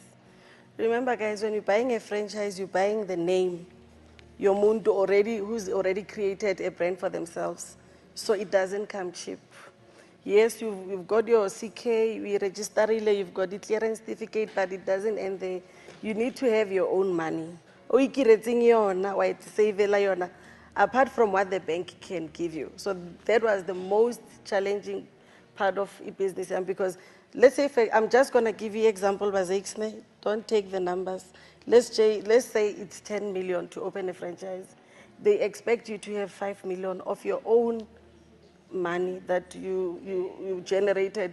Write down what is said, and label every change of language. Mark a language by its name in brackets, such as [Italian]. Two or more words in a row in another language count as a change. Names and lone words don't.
[English] Remember, guys, when you're buying a franchise, you're buying the name, your mundo already, who's already created a brand for themselves. So it doesn't come cheap. Yes, you've got your CK, we register, you've got the clearance certificate, but it doesn't end there. you need to have your own money. [Tswana] O ikiretseng yona, wa e savela yona, [English] apart from what the bank can give you. So that was the most challenging part of business. And because, let's say, I'm just going to give you example, don't take the numbers. Let's say it's 10 million to open a franchise. They expect you to have 5 million of your own money that you generated.